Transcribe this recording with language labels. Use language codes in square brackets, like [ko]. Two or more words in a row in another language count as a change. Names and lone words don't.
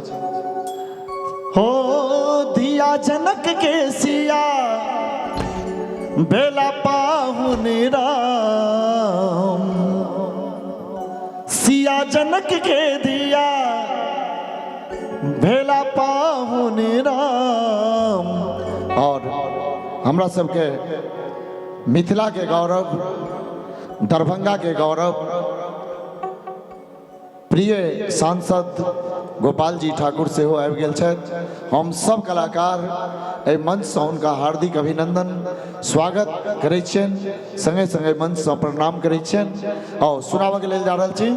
[mai] हो दिया जनक के सिया बेला पाहुन राम सिया जनक के दिया भेला पाहुन राम। और हमरा सबके मिथिला के गौरव दरभंगा के गौरव प्रिय सांसद गोपाल जी ठाकुर से हो आबि गेल छथि। हम सब कलाकार एहि मंच से हुनका हार्दिक अभिनंदन स्वागत करै छियनि संगे संगे मंच से प्रणाम करै छियनि और सुनाबऽ के लेल जा रहल छी।